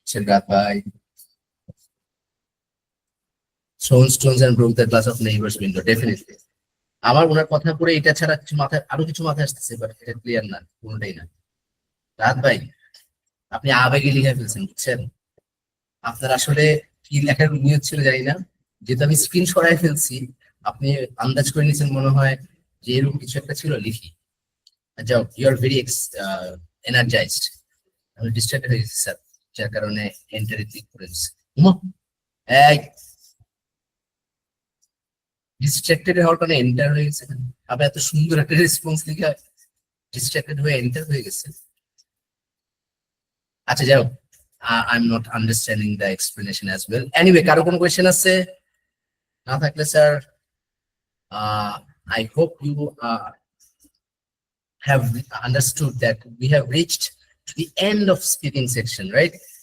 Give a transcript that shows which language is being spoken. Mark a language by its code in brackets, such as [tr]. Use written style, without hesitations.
[en] রাত ভাই, stones and broke the glass of neighbor's window, definitely. [bn] আমার ওনার কথা পড়ে এটা ছাড়া কিছু মাথায়, আরো কিছু মাথায় আসতেছে, বাট এটা ক্লিয়ার না, কোনটাই না। রাত ভাই, আপনি আবেগে লিখে ফেলছেন, বুঝছেন? আপনার আসলে কি লেখার নিয়ত ছিল জানি না, যেহেতু আমি স্ক্রিন সরাই ফেলছি, আপনি আন্দাজ করে নিয়েছেন মনে হয় যে এরকম কিছু একটা ছিল, লিখি। যাও, [en] You are very energized. [bn] আমি ডিস্ট্রাক্টেড হয়ে গেছি স্যার, যার কারণে এন্টারে ক্লিক করেছি। এই ডিস্ট্রাক্টেড হওয়ার কারণে এন্টার হয়ে গেছে। আবার এত সুন্দর একটা রেসপন্স লিখে ডিস্ট্রাক্টেড হয়ে এন্টার হয়ে গেছে। আচ্ছা, যাও, [en] I am not understanding the explanation as well. [bn] Anyway, কারো কোনো কোয়েশ্চেন আছে? না থাকলে sir, [en] I hope you have understood that we have reached to the end of speaking section, right?